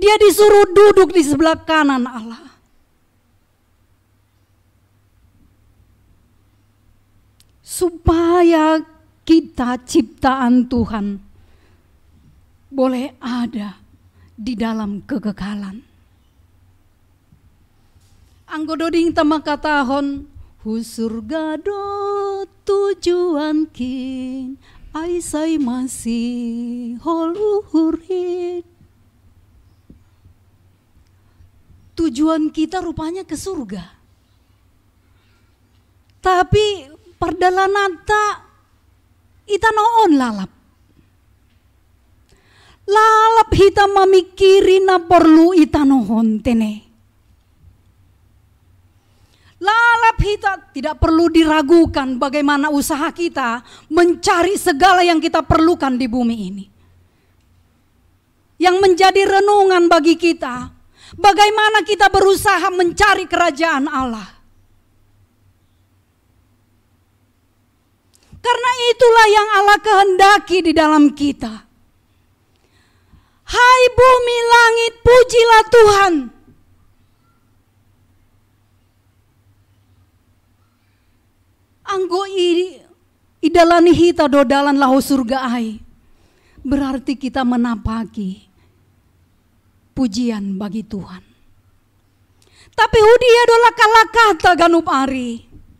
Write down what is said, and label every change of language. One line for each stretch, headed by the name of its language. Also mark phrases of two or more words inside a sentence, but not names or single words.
Indonesian: Dia disuruh duduk di sebelah kanan Allah. Supaya kita ciptaan Tuhan boleh ada di dalam kekekalan.
Batak Simalungun: Anggododing tamakatahon hu surga do tujuan kin aisai masih holuhurit.
Indonesian: Tujuan kita rupanya ke surga.
Batak Simalungun: Tapi perdalanata ita noon lalap. Lalap hita mamikiri na perlu ita noon tene. Lalap hita
Indonesian: tidak perlu diragukan bagaimana usaha kita mencari segala yang kita perlukan di bumi ini. Yang menjadi renungan bagi kita, bagaimana kita berusaha mencari kerajaan Allah. Karena itulah yang Allah kehendaki di dalam kita. Hai bumi langit, pujilah Tuhan.
Batak Simalungun: Anggo idalani hita dodalan lahu surga ai.
Indonesian: Berarti kita menapaki pujian bagi Tuhan.
Batak Simalungun: Tapi hudia dola kala kata ganup ari.